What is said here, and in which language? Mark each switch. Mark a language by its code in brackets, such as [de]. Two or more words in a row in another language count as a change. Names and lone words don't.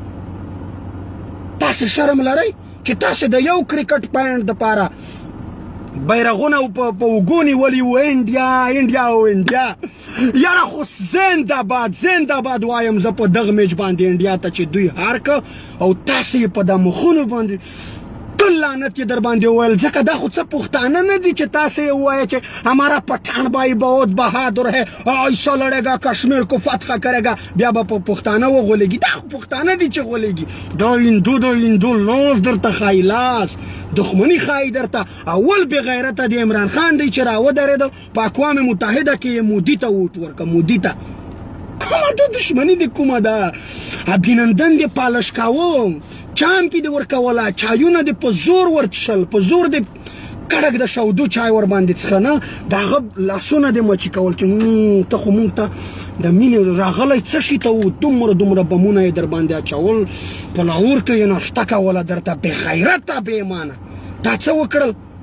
[ps] تاسو شرم لرئ چې تاسو د یو کرکټ پاینټ دپاره بیرغونه په اوږو نیولي وو انډیا او انډیا یاره خو زنده‌باد وایم زه په دغه میچ باندې انډیا ته چې دوی هار که او تاسو یې په د مخونو باندې ټول لعنت یې در باندې وویل ځکه دا خو څه پښتانه نه دي چې تاسو یې ووایه چې [ur] ہمارا پٹھان بھائی بہت بہادر ہے ایسا لڑے گا کشمیر کو فتح کرے گا [ps] بیا به په پښتانه وغولېږي دا خو پښتانه دي چې غولېږي دا هندو لاس درته ښایي لاس دښمني ښایي درته اول بې غیرته د عمران خان دی چې راودرېده په اقوام متحده کې یې مودي ته ووټ ورکړه مودي ته کومه ده دښمني دې کومه ده ابینندن دې پالش کاوه چامپی دې ورکوله چایونه دې په زور ورچشل په زور دې کډک د شودو چای ور باندې څښه نه د هغه لاسونه دې مچي کول چې ته خو مونږ ته د مینې راغلی څه شي ته و دومره بمونه یې در باندې اچول په لاهور کې یې ناشته کوله درته بې غیرته بې ایمانه تا څه وکړل